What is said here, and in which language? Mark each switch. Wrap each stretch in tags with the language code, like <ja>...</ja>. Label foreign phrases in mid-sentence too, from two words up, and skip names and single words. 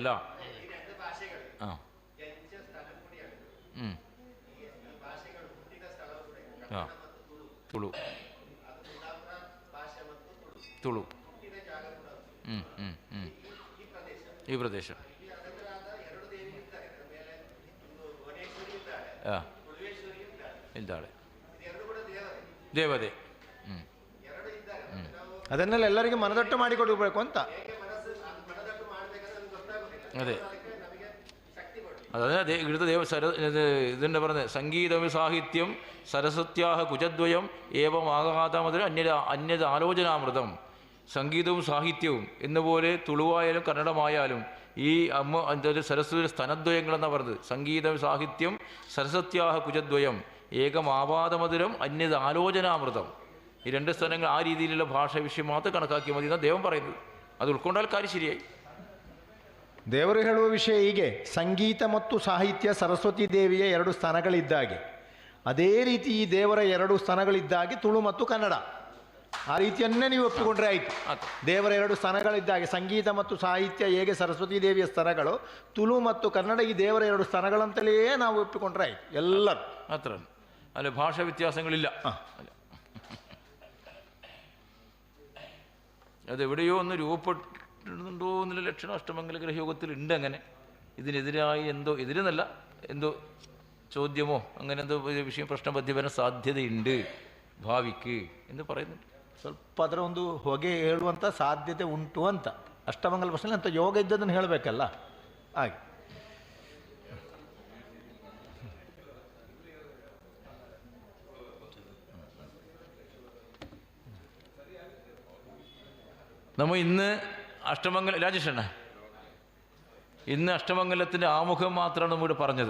<ml>ആ ആ തുളു തുളു ഈ പ്രദേശം ആ ഇതാണ് ദേവതേ.</ml> <kn>ಅದನ್ನೆಲ್ಲ ಎಲ್ಲರಿಗೂ ಮನದಟ್ಟು ಮಾಡಿಕೊಡಬೇಕು ಅಂತ.</kn> <ml>അതെ, അതായത് ഇവിടുത്തെ ഇതെന്നെ പറഞ്ഞത്</ml> <sa>സംഗീതം സാഹിത്യം സരസ്വത്യാഹ കുജദ്വയം ഏവം ആഘാതമതൊരു അന്യത ആലോചനാമൃതം.</sa> <ml>സംഗീതവും സാഹിത്യവും എന്നുപോലെ തുളുവായാലും കന്നഡമായാലും ഈ സരസ്വതി സ്തനദ്വയങ്ങളെന്നാണ് പറഞ്ഞത്.</ml> <sa>സംഗീതം സാഹിത്യം സരസ്വത്യാഹ കുജദ്വയം ഏകം ആവാദമധുരം അന്യത ആലോചനാമൃതം.</sa> <ml>ഈ രണ്ട് സ്ഥലങ്ങൾ ആ രീതിയിലുള്ള ഭാഷ വിഷയം മാത്രം കണക്കാക്കിയാൽ മതി എന്നാണ് ദൈവം പറയുന്നത്. അത് ഉൾക്കൊണ്ടാൽ കാര്യം ശരിയായി.</ml> <kn>ದೇವರು ಹೇಳುವ ವಿಷಯ ಹೀಗೆ: ಸಂಗೀತ ಮತ್ತು ಸಾಹಿತ್ಯ ಸರಸ್ವತಿ ದೇವಿಯ 2 ಸ್ಥಾನಗಳಿದ್ದಾಗೆ, ಅದೇ ರೀತಿ ಈ ದೇವರ 2 ಸ್ಥಾನಗಳಿದ್ದಾಗೆ ತುಳು ಮತ್ತು ಕನ್ನಡ. ಆ ರೀತಿಯನ್ನೇ ನೀವು ಒಪ್ಪಿಕೊಂಡ್ರೆ ಆಯಿತು. ದೇವರ 2 ಸ್ಥಾನಗಳಿದ್ದಾಗೆ ಸಂಗೀತ ಮತ್ತು ಸಾಹಿತ್ಯ ಹೇಗೆ ಸರಸ್ವತಿ ದೇವಿಯ ಸ್ಥಾನಗಳು, ತುಳು ಮತ್ತು ಕನ್ನಡ ಈ ದೇವರ 2 ಸ್ಥಾನಗಳಂತಲೇ ನಾವು ಒಪ್ಪಿಕೊಂಡ್ರೆ ಆಯಿತು ಎಲ್ಲರೂ.</kn> <ml>അത്ര അല്ല, ഭാഷാ വ്യത്യാസങ്ങളില്ല. അതെവിടെയോ ഒന്ന് രൂപപ്പെട്ടിട്ടുണ്ടോ എന്നുള്ള ലക്ഷണം അഷ്ടമംഗല ഗ്രഹയോഗത്തിൽ ഉണ്ട്. അങ്ങനെ ഇതിനെതിരായി എന്തോ, എതിരെന്നല്ല, എന്തോ ചോദ്യമോ അങ്ങനെ എന്തോ വിഷയം പ്രശ്നബദ്ധി വരാൻ സാധ്യതയുണ്ട്</ml> <kn>ಭಾವಿಕೆ ಎಂದು</kn> <ml>പറയുന്നുണ്ട്.</ml> <kn>ಸ್ವಲ್ಪ ಅದರ ಒಂದು ಹೊಗೆ ಹೇಳುವಂಥ ಸಾಧ್ಯತೆ ಉಂಟು ಅಂತ. ಅಷ್ಟಮಂಗಲ ಪ್ರಶ್ನೆ ಅಂತ ಯೋಗ ಇದ್ದದನ್ನು ಹೇಳಬೇಕಲ್ಲ, ಹಾಗೆ.</kn> <ml>നമ്മൾ ഇന്ന് അഷ്ടമംഗല രാജേഷണ്ണ ഇന്ന് അഷ്ടമംഗലത്തിൻ്റെ ആമുഖം മാത്രമാണ് നമ്മളിവിടെ പറഞ്ഞത്.</ml>